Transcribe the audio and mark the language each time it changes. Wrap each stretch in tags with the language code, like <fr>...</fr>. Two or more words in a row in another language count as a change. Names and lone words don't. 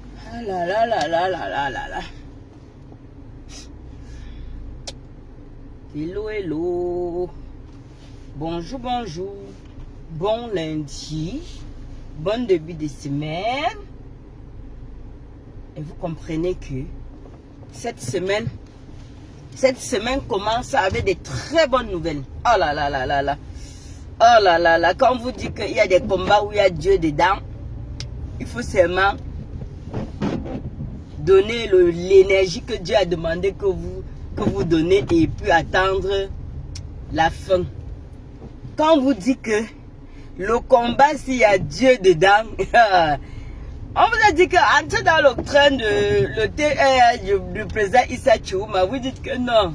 <fr>Ah là là là là là là là là.</fr> <en>Hello, hello.</en> <fr>Bonjour, bonjour. Bon lundi. Bon début de semaine. Et vous comprenez que cette semaine commence avec de très bonnes nouvelles. Oh là là là là là. Oh là là là. Quand on vous dit qu'il y a des combats où il y a Dieu dedans, il faut seulement donner l'énergie que Dieu a demandé que vous donnez et puis attendre la fin. Quand on vous dit que le combat, s'il y a Dieu dedans, on vous a dit qu'entrer dans le train du président Issa Chiouma, vous dites que non.</fr>